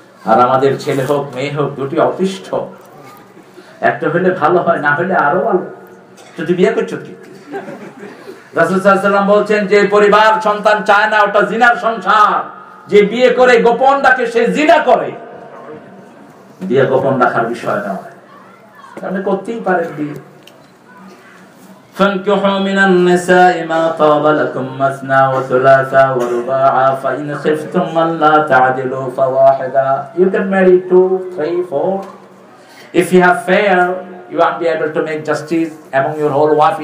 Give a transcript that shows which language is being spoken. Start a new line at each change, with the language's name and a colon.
Bangla: আর আমাদের ছেলে হোক মেয়ে হোক, দুটি অতিষ্ঠ। একটা হলে ভালো হয়, না হলে আরো ভালো। যদি বিয়ে করছো কি? রাসূল সাল্লাল্লাহু আলাইহি ওয়াসাল্লাম বলছেন যে পরিবার সন্তান চায় না, ওটা জিনার সংসার। যে বিয়ে করে গোপন রাখে সে জিনা করে। বিয়ে গোপন রাখার বিষয় নয়, আপনি করতেই পারেন বিয়ে।
Arabic: فانكحوا من النساء ما طاب لكم مثنى وثلاثا ورباعا فإن خفتم ألا تعدلوا فواحدا.
English: You can marry 2, 3, 4. If you have fair, you won't be able to make justice among your whole wife.